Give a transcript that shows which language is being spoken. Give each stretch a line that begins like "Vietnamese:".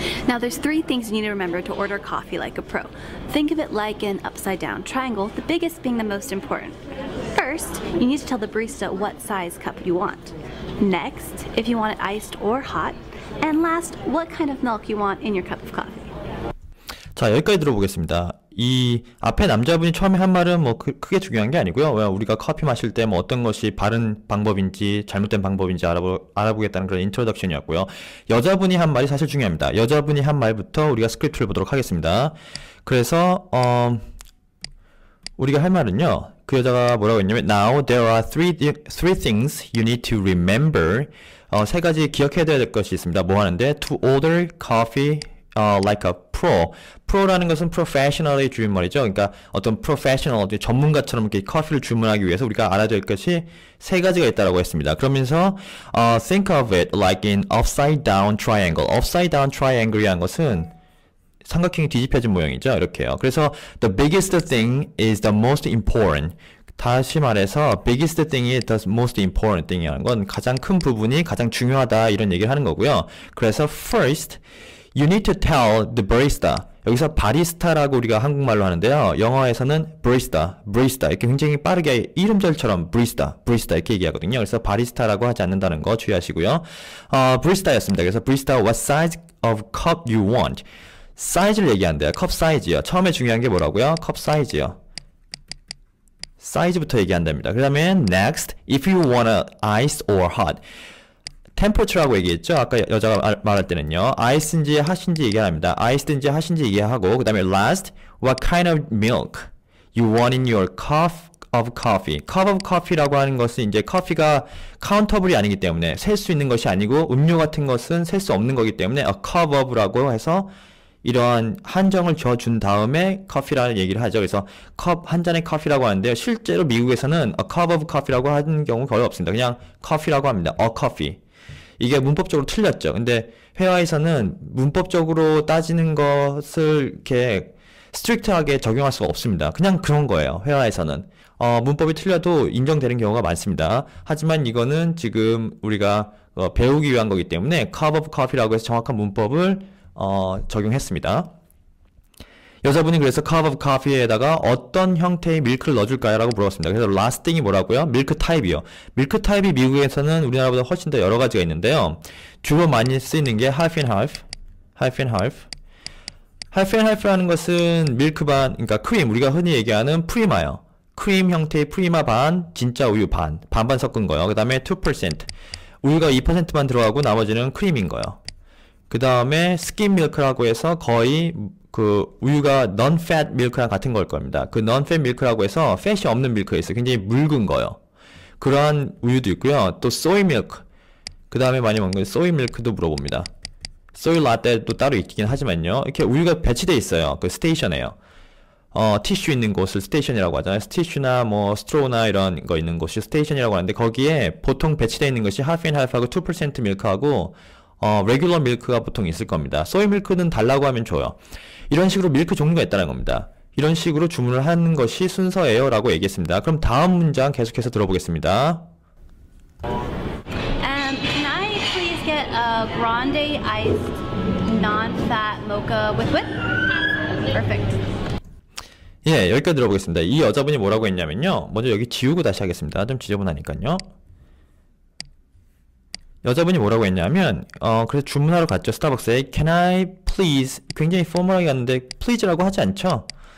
English: Now there's three things you need to remember to order coffee like a pro. Think of it like an upside down triangle, the biggest being the most important. First, you need to tell the barista what size cup you want. Next, if you want it iced or hot. And last, what kind of milk you want in your cup of coffee.
Korean: 자, 여기까지 들어보겠습니다. 이 앞에 남자분이 처음에 한 말은 뭐 크게 중요한 게 아니고요. 왜 우리가 커피 마실 때 뭐 어떤 것이 바른 방법인지 잘못된 방법인지 알아보겠다는 그런 인트로덕션이었고요. 여자분이 한 말이 사실 중요합니다. 여자분이 한 말부터 우리가 스크립트를 보도록 하겠습니다. 그래서 우리가 할 말은요. 그 여자가 뭐라고 했냐면
English: Now there are three things you need to remember.
Korean: 세 가지 기억해야 될 것이 있습니다. 뭐 하는데
English: To order coffee like a pro.
Korean: 프로라는 것은 professional의 줄임말이죠. 그러니까 어떤 professional, 전문가처럼 이렇게 커피를 주문하기 위해서 우리가 알아야 될 것이 세 가지가 있다고 했습니다.
English: 그러면서 think of it like an upside down triangle.
Korean: upside down triangle이라는 것은 삼각형이 뒤집혀진 모양이죠. 이렇게요.
English: 그래서 the biggest thing is the most important.
Korean: 다시 말해서 biggest thing이
English: the most important thing
Korean: 이라는 건 가장 큰 부분이 가장 중요하다 이런 얘기를 하는 거고요.
English: 그래서 first you need to tell the barista.
Korean: 여기서 바리스타라고 우리가 한국말로 하는데요. 영어에서는 barista 이렇게 굉장히 빠르게 이름절처럼 barista 이렇게 얘기하거든요. 그래서 바리스타라고 하지 않는다는 거 주의하시고요. barista였습니다.
English: 그래서 barista, what size of cup you want?
Korean: 사이즈를 얘기한대요. 컵 사이즈요. 처음에 중요한 게 뭐라고요? 컵 사이즈요. 사이즈부터 얘기한답니다. 그 다음에
English: next, if you want a ice or hot.
Korean: temperature라고 얘기했죠. 아까 여자가 말할 때는요. ice인지 hot인지 얘기합니다. ice인지 hot인지 얘기하고 그 다음에
English: last, what kind of milk you want in your cup of coffee.
Korean: cup of coffee라고 하는 것은 이제 커피가 카운터블이 아니기 때문에 셀 수 있는 것이 아니고 음료 같은 것은 셀 수 없는 거기 때문에 a cup of라고 해서 이러한 한정을 줘준 다음에 커피라는 얘기를 하죠. 그래서 컵 한 잔의 커피라고 하는데요. 실제로 미국에서는
English: a cup of coffee
Korean: 라고 하는 경우 거의 없습니다. 그냥 커피라고 합니다. a coffee. 이게 문법적으로 틀렸죠. 근데 회화에서는 문법적으로 따지는 것을 이렇게 스트릭트하게 적용할 수가 없습니다. 그냥 그런 거예요. 회화에서는. 문법이 틀려도 인정되는 경우가 많습니다. 하지만 이거는 지금 우리가 배우기 위한 거기 때문에 cup of coffee라고 해서 정확한 문법을 적용했습니다. 여자분이 그래서 cup of coffee에다가 어떤 형태의 밀크를 넣어줄까요? 라고 물어봤습니다. 그래서 last thing이 뭐라고요? 밀크 타입이요. 밀크 타입이 미국에서는 우리나라보다 훨씬 더 여러 가지가 있는데요. 주로 많이 쓰이는 게 half and half, half and half. half and half라는 것은 밀크 반, 그러니까 크림, 우리가 흔히 얘기하는 프리마요. 크림 형태의 프리마 반, 진짜 우유 반, 반반 섞은 거요. 그 다음에 2%, 우유가 2%만 들어가고 나머지는 크림인 거요. 그 다음에 스kim 밀크라고 해서 거의 그 우유가 non-fat 밀크랑 같은 걸 겁니다. 그 non-fat 밀크라고 해서 fat이 없는 밀크가 있어요. 굉장히 묽은 거요. 그러한 우유도 있고요. 또 soy milk. 그 다음에 많이 먹는 건 soy milk도 물어봅니다. soy latte도 따로 있긴 하지만요. 이렇게 우유가 배치되어 있어요. 그 스테이션에요. 티슈 있는 곳을 스테이션이라고 하잖아요. 티슈나 뭐 스트로나 이런 거 있는 곳이 스테이션이라고 하는데 거기에 보통 배치되어 있는 것이 half and half하고 2% 밀크하고 레귤러 밀크가 보통 있을 겁니다. 소이 밀크는 달라고 하면 줘요. 이런 식으로 밀크 종류가 있다는 겁니다. 이런 식으로 주문을 하는 것이 순서예요 라고 얘기했습니다. 그럼 다음 문장 계속해서 들어보겠습니다.
English: Can I please get a grande iced non-fat mocha with whip? Perfect.
Korean: 예, 여기까지 들어보겠습니다. 이 여자분이 뭐라고 했냐면요. 먼저 여기 지우고 다시 하겠습니다. 좀 지저분하니까요. 여자분이 뭐라고 했냐면 그래서 주문하러 갔죠. 스타벅스에
English: Can I please,
Korean: 굉장히 포멀하게 갔는데 please라고 하지 않죠.